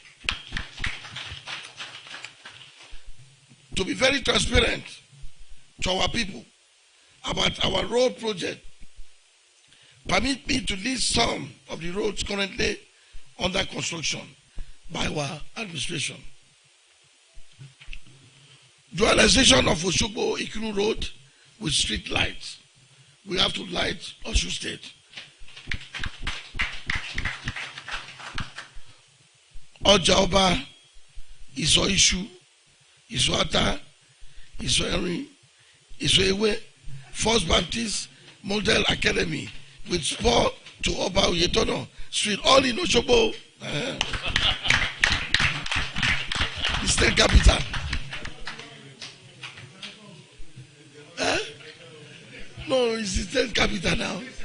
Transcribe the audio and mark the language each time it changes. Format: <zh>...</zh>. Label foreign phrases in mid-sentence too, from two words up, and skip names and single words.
<en>To be very transparent to our people about our road project, permit me to list some of the roads currently under construction by our administration. Dualization of Osogbo Ikuru Road with street lights. We have to light Osun State. Ọjà Ọba, Ìsọ̀ Iṣu, Ìsọ̀ Ata, Ìsọ̀ Ẹ̀rin, Ìsọ̀ Ewé, First Baptist Model Academy with spur to Oba Oyetono Street, all in Osogbo. The state capital. No, it's the state capital now.</en>